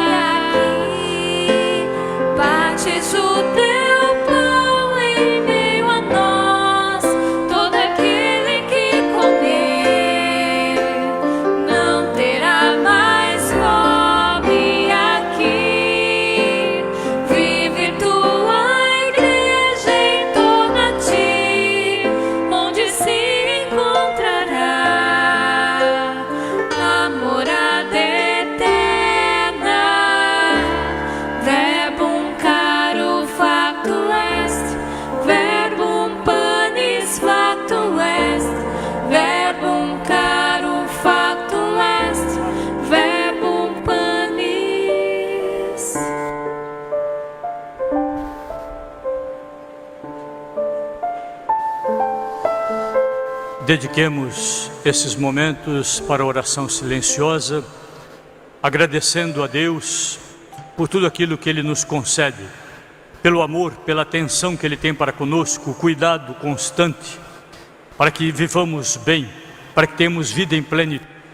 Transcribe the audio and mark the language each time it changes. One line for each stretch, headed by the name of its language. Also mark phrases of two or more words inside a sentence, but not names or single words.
Portuguese: Aqui partes o teu pão em meio a nós, todo aquele que comer não terá mais fome. Aqui vive tua igreja em torno a ti, onde se encontrará a morada eterna.
Latin: Verbum caro factum est, verbum panis factum est, verbum caro factum est, verbum panis.
Portuguese: Dediquemos esses momentos para a oração silenciosa, agradecendo a Deus por tudo aquilo que Ele nos concede, pelo amor, pela atenção que Ele tem para conosco, o cuidado constante, para que vivamos bem, para que tenhamos vida em plenitude.